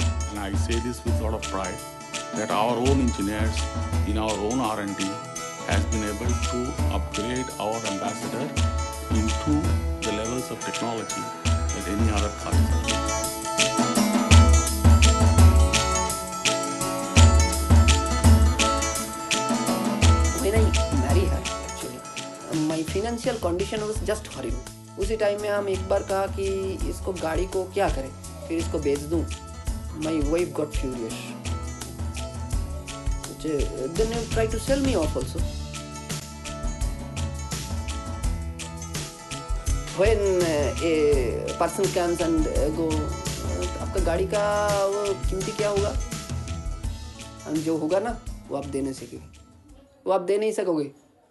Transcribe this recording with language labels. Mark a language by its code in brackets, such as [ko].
[en] And I say this with a lot of pride that our own engineers in our own R&D has been able to upgrade our ambassador into the levels of technology that any other car is. When I marry her, actually, my financial condition was just horrible. [hi] उसी time में हम एक बार कहा कि इसको गाड़ी को क्या करें, फिर इसको बेच दूं. [en] My wife got furious. Then you try to sell me off also. When a person comes and go, [hi] आपका गाड़ी का वो कीमती क्या होगा, जो होगा ना वो आप दे नहीं सकोगे, वो आप दे नहीं सकोगे.